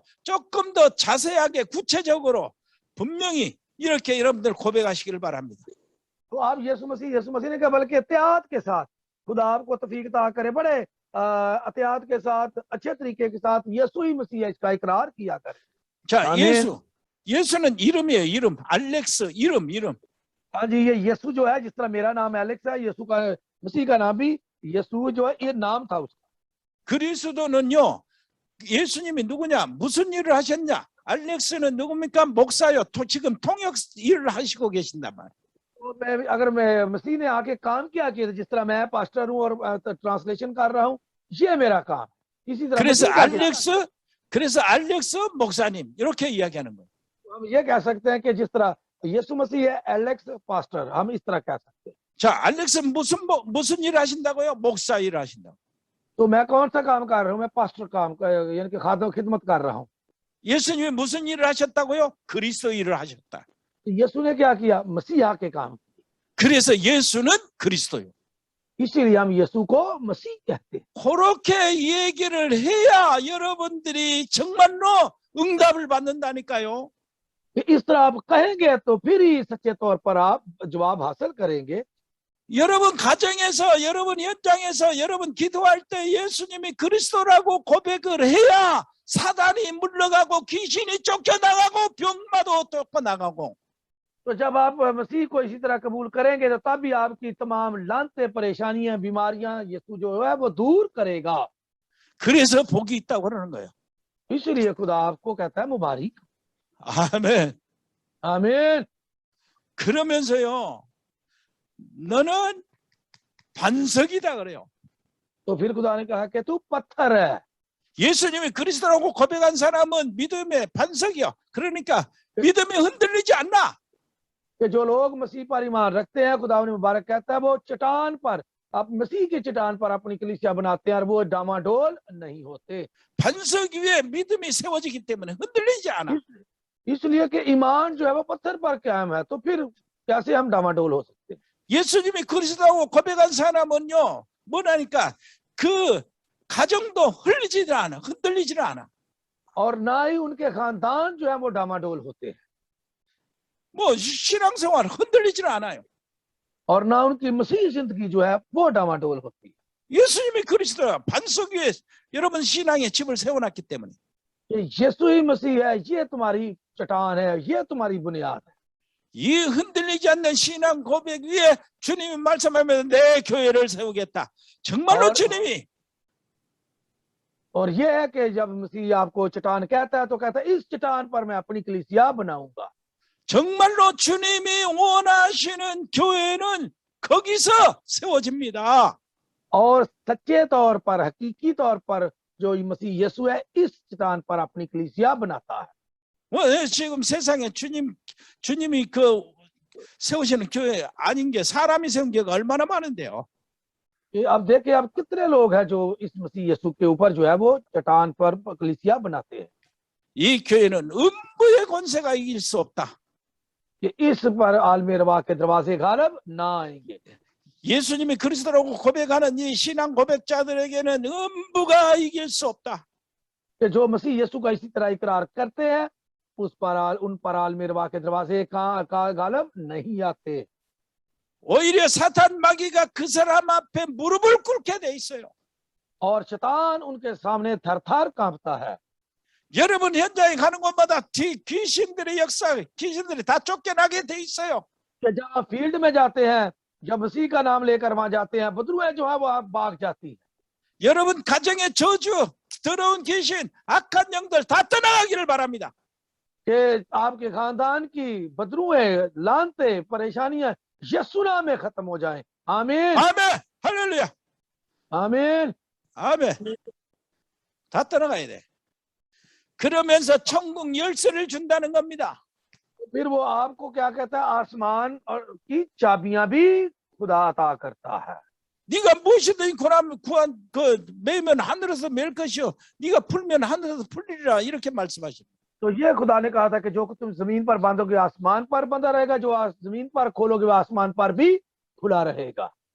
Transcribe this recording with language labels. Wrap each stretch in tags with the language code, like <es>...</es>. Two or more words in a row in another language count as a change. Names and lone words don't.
<ko>조금 더 자세하게 구체적으로 분명히 이렇게 여러분들 고백하시기를 바랍니다.</ko> <ur>تو آپ یسوع مسیح نے کہا، بلکہ احتیاط کے ساتھ خدا آپ کو توفیق عطا کرے، بڑے احتیاط کے ساتھ، اچھے طریقے کے ساتھ یسوع ہی مسیح ہے اس کا اقرار کیا کرے.</ur> <ko>자, 아멘. 예수는 이름이에요. 이름. 알렉스 이름.</ko> <ur>ہاں جی، یہ یسوع جو ہے، جس طرح میرا نام ایلیکس ہے، یسوع کا مسیح کا نام بھی یسوع جو ہے، یہ نام تھا اس کا.</ur> <ko>그리스도는요. 예수님이 누구냐? 무슨 일을 하셨냐? 알렉스는 누굽니까? 목사요. 지금 통역 일을 하시고 계신단 말이에요.</ko> <ur>اگر میں مسیح نے آ کے کام کیا کہ جس طرح میں پاسٹر ہوں اور ٹرانسلیشن کر رہا ہوں، یہ میرا کام. اسی طرح</ur> <ko>그래서 알렉스 목사님 이렇게 이야기하는 거예요.</ko> <ur>ہم یہ کہہ سکتے ہیں کہ جس طرح یسوع مسیح ہے، ایلیکس پاسٹر، ہم اس طرح کہہ سکتے ہیں.</ur> <ko>자, 알렉스 무슨 일을 하신다고요? 목사 일을 하신다고.</ko> <ur>تو میں کون سا کام کر رہا ہوں؟ میں پاسٹر کام یعنی کہ خادم خدمت کر رہا ہوں.</ur> <ko>예수님이 무슨 일을 하셨다고요? 그리스도 일을 하셨다.</ko> <ur>تو یسوع نے کیا کیا؟ مسیحا کے کام.</ur> <ko>그래서 예수는 그리스도요.</ko> <ur>اسی لیے ہم یسوع کو مسیح کہتے ہیں.</ur> <ko>그렇게 얘기를 해야 여러분들이 정말로 응답을 받는다니까요.</ko> <ur>اس طرح آپ کہیں گے تو پھر ہی سچے طور پر آپ جواب حاصل کریں گے.</ur> <ko>여러분 가정에서, 여러분 현장에서, 여러분 기도할 때 예수님이 그리스도라고 고백을 해야 사단이 물러가고 귀신이 쫓겨나가고 병마도 쫓겨나가고.</ko> <ur>تو جب آپ مسیح کو اسی طرح قبول کریں گے تو تب بھی آپ کی تمام لعنتیں، پریشانیاں، بیماریاں یسوع جو ہے وہ دور کرے گا.</ur> <ko>그래서 복이 있다고 그러는 거예요.</ko> <ur>اس لیے خدا آپ کو کہتا ہے مبارک.</ur> <ko>아멘.</ko> <ur>آمین.</ur> <ko>그러면서요, 너는 반석이다 그래요.</ko> <ur>تو پھر خدا نے کہا کہ تو پتھر ہے.</ur> <ko>예수님이 그리스도라고 고백한 사람은 믿음의 반석이요. 그러니까 믿음이 흔들리지 않나.</ko> <ur>کہ جو لوگ مسیح پر ایمان رکھتے ہیں، خدا نے مبارک کہتا ہے، وہ چٹان پر، آپ مسیح کی چٹان پر اپنی کلیسیا بناتے ہیں اور وہ ڈانواڈول نہیں ہوتے.</ur> <ko>반석 위에 믿음이 세워지기 때문에 흔들리지 않아.</ko> <ur>اس لیے کہ ایمان جو ہے وہ پتھر پر قائم ہے، تو پھر کیسے ہم ڈانواڈول ہو سکتے ہیں?</ur> <ko>예수님이 그리스도라고 고백한 사람은요, 뭐라니까 그 가정도 흔들리지 않아.</ko> <ur>اور نہ ہی ان کے خاندان جو ہے وہ ڈانواڈول ہوتے ہیں,</ur> <ko>뭐 신앙생활 흔들리지 않아요.</ko> <ur>اور نہ ان کی مسیح زندگی جو ہے وہ ڈانواڈول ہوتی ہے.</ur> <ko>예수님이 그리스도야. 반석 위에 여러분 신앙의 집을 세워놨기 때문에.</ko> <ur>یسوع ہی مسیح ہے، یہ تمہاری چٹان ہے، یہ تمہاری بنیاد ہے.</ur> <ko>이 흔들리지 않는 신앙 고백 위에 주님이 말씀하면 내 교회를 세우겠다. 정말로 주님이.</ko> <ur>اور یہ ہے کہ جب مسیح آپ کو چٹان کہتا ہے تو کہتا ہے اس چٹان پر میں اپنی کلیسیا بناؤں گا.</ur> <ko>정말로 주님이 원하시는 교회는 거기서 세워집니다.</ko> <ur>اور سچے طور پر، حقیقی طور پر جو مسیح یسوع ہے، اس چٹان پر اپنی کلیسیا بناتا ہے.</ur> <ko>지금 세상에 주님이 그 세우시는 교회 아닌 게 사람이 세운 교회가 얼마나 많은데요.</ko> <ur>اب دیکھیے، اب کتنے لوگ ہیں جو اس مسیح یسوع کے اوپر جو ہے وہ چٹان پر کلیسیا بناتے ہیں.</ur> <ko>이 교회는 음부의 권세가 이길 수 없다.</ko> <ur>کہ اس پر عالمی روا کے دروازے غالب نہ آئیں گے.</ur> <ko>예수님이 그리스도라고 고백하는 이 신앙 고백자들에게는 음부가 이길 수 없다.</ko> <ur>کہ جو مسیح یسوع کا اسی طرح اقرار کرتے ہیں، ان پر عالمی روا کے دروازے کا غالب نہیں آتے.</ur> <ko>오히려 사탄 마귀가 그 사람 앞에 무릎을 꿇게 돼 있어요.</ko> <ur>اور شیطان ان کے سامنے تھر تھر کانپتا ہے.</ur> <ko>여러분 현장에 가는 곳마다 귀신들의 역사, 귀신들이 다 쫓겨나게 돼 있어요.</ko> <ur>کہ جہاں فیلڈ میں جاتے ہیں، جب مسیح کا نام لے کر وہاں جاتے ہیں، بدروحیں جو ہے وہ بھاگ جاتی ہے.</ur> <ko>여러분 가정의 저주, 더러운 귀신, 악한 영들 다 떠나가기를 바랍니다.</ko> <ur>کہ آپ کے خاندان کی بدروحیں، لعنتیں، پریشانیاں یسوع نام میں ختم ہو جائیں. آمین,</ur> <ko>아멘, 할렐루야,</ko> <ur>آمین.</ur> <ko>아멘. 다 떠나가야 돼. 그러면서 천국 열쇠를 준다는 겁니다.</ko> <ur>پھر وہ آپ کو کیا کہتا ہے، آسمان اور کی چابیاں بھی خدا عطا کرتا ہے.</ur> <ko>네가 무엇이든 구한 그 매면 하늘에서 맬 것이요, 네가 풀면 하늘에서 풀리리라, 이렇게 말씀하십니다.</ko> <ur>تو یہ خدا نے کہا تھا کہ جو تم زمین پر باندھو گے آسمان پر بندھا رہے گا، جو زمین پر کھولو گے وہ آسمان پر بھی کھلا رہے گا.</ur>